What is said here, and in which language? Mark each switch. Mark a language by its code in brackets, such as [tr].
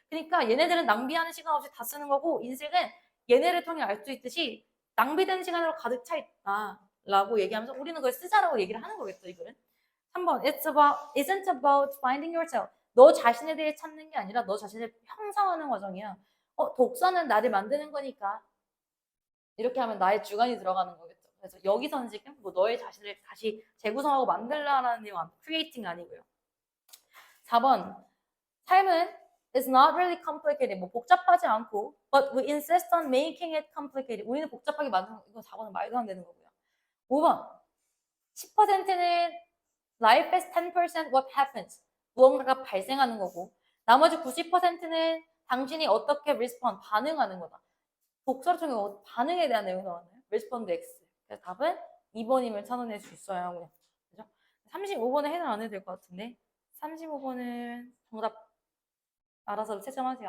[ko] 그러니까 얘네들은 낭비하는 시간 없이 다 쓰는 거고 인생은 얘네를 통해 알 수 있듯이 낭비되는 시간으로 가득 차 있다. 라고 얘기하면서 우리는 그걸 쓰자라고 얘기를 하는 거겠죠, 이 글은. [en] 3번, isn't about finding yourself. [ko] 너 자신에 대해 찾는 게 아니라 너 자신을 형성하는 과정이야. 독서는 나를 만드는 거니까. 이렇게 하면 나의 주관이 들어가는 거겠죠. 그래서 여기서는 지금 너의 자신을 다시 재구성하고 만들라는 내용, creating 아니고요. [en] 4번, [ko] 삶은 [en] is not really complicated. [ko] 복잡하지 않고, [en] but we insist on making it complicated. [ko] 우리는 복잡하게 만드는 거, 이건 4번은 말도 안 되는 거고요. [en] 5번, 10%는 life is 10% what happens. [ko] 무언가가 발생하는 거고, 나머지 90%는 당신이 어떻게 respond, 반응하는 거다. 독서를 통해 반응에 대한 내용이 나왔나요? respond X. 그래서 답은 2번임을 찾아낼 수 있어요. 35번은 해당 안 해도 될 것 같은데 35번은 정답 알아서 채점하세요.